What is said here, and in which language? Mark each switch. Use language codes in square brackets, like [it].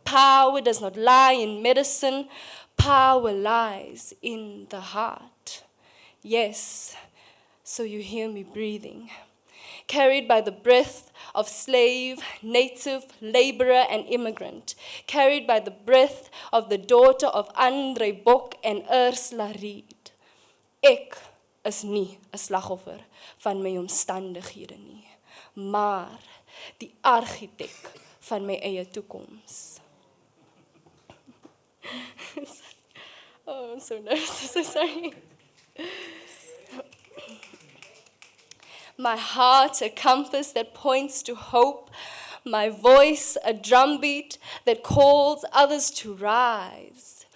[en] Power does not lie in medicine, power lies in the heart. Yes, so you hear me breathing, carried by the breath of slave, native, laborer, and immigrant, carried by the breath of the daughter of Andre Bok and Ursula Reed. [af] Ek is nie 'n slagoffer van my omstandighede nie, maar die argitek van my eie toekoms. [en] Oh, I'm so nervous, so sorry. My heart, a compass that points to hope. My voice, a drumbeat that calls others to rise.